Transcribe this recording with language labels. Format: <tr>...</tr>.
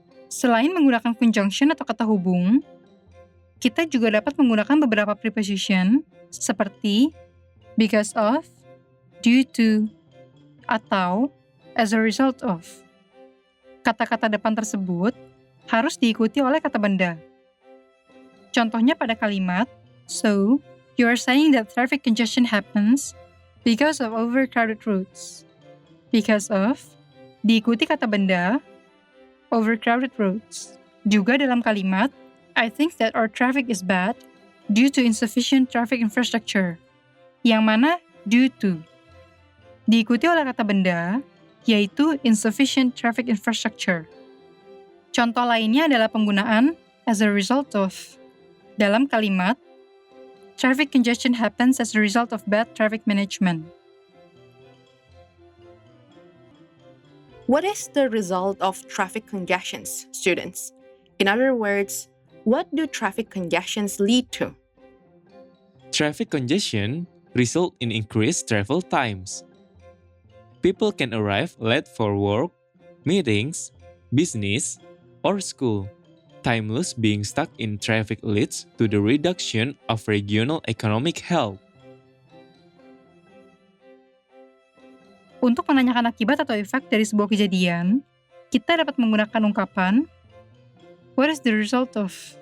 <id>Selain menggunakan conjunction atau kata hubung, kita juga dapat menggunakan beberapa preposition seperti because of, due to, atau as a result of. Kata-kata depan tersebut harus diikuti oleh kata benda. Contohnya pada kalimat,</id> <en>so, you are saying that traffic congestion happens because of overcrowded roads.</en> <id>Because of, diikuti kata benda, overcrowded roads. Juga dalam kalimat,</id> <en>I think that our traffic is bad due to insufficient traffic infrastructure.</en> <id>Yang mana due to. Diikuti oleh kata benda, yaitu insufficient traffic infrastructure. Contoh lainnya adalah penggunaan as a result of. Dalam kalimat,</id> <en>traffic congestion happens as a result of bad traffic management. What is the result of traffic congestions, students? In other words, what do traffic congestions lead to? Traffic congestion result in increased travel times. People can arrive late for work, meetings, business, or school. Time loss being stuck in traffic leads to the reduction of regional economic health.</en> <id>Untuk menanyakan akibat atau efek dari sebuah kejadian, kita dapat menggunakan ungkapan</id> <en>what is the result of?</en>